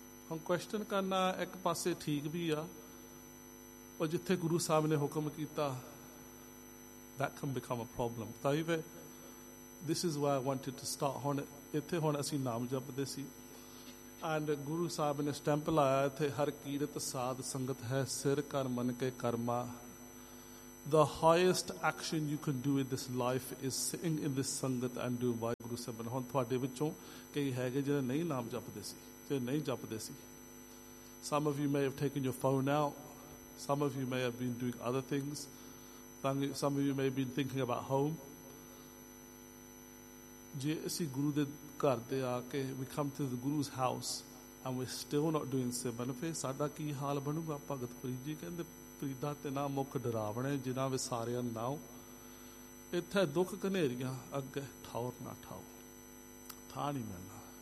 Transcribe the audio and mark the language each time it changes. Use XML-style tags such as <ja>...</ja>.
<pa>ਹੁਣ ਕੁਐਸਚਨ ਕਰਨਾ ਇੱਕ ਪਾਸੇ ਠੀਕ ਵੀ ਆ, ਪਰ ਜਿੱਥੇ ਗੁਰੂ ਸਾਹਿਬ ਨੇ ਹੁਕਮ ਕੀਤਾ,</pa> <en>That can become a problem.</en> <pa>ਤਾਂ</pa> <en>This is why I wanted to start.</en> <pa>ਹੁਣ ਇੱਥੇ ਹੁਣ ਅਸੀਂ ਨਾਮ ਜਪਦੇ ਸੀ, ਐਂਡ ਗੁਰੂ ਸਾਹਿਬ ਨੇ ਸਟੈਂਪ ਲਾਇਆ ਇੱਥੇ, ਹਰ ਕੀਰਤ ਸਾਧ ਸੰਗਤ ਹੈ, ਸਿਰ ਕਰ ਮੰਨ ਕੇ ਕਰਮਾ,</pa> <en>The highest action you can do in this life is sitting in this sangat and do Vaheguru Sabda.</en> <pa>ਹੁਣ ਤੁਹਾਡੇ ਵਿੱਚੋਂ ਕਈ ਹੈਗੇ ਜਿਹੜੇ ਨਹੀਂ ਨਾਮ ਜਪਦੇ ਸੀ ਜੇ ਨਹੀਂ ਜਪਦੇ ਸੀ.</pa> <en>Some of you may have taken your phone out. Some of you may have been doing other things. Some of you may have been thinking about home.</en> <pa>ਜੇ ਅਸੀਂ ਗੁਰੂ ਦੇ ਘਰ ਦੇ ਆ ਕੇ</pa> <en>we come to the Guru's house and we're still not doing Sabda,</en> <pa>ਫਿਰ ਸਾਡਾ ਕੀ ਹਾਲ ਬਣੂਗਾ? ਭਗਤ ਪੁਰੀ ਜੀ ਕਹਿੰਦੇ ਪ੍ਰੀਤਾ ਤੇਨਾ ਮੁੱਖ ਡਰਾਵਣੇ ਜਿਨ੍ਹਾਂ ਵਿਸਾਰਿਆਂ ਨਾਓ. ਇੱਥੇ ਦੁੱਖ ਘਨੇਰੀਆਂ ਅੱਗੇ ਠਾਉਰ ਨਾ ਠਾਓ, ਥਾਂ ਨਹੀਂ ਮਿਲਣਾ.</pa>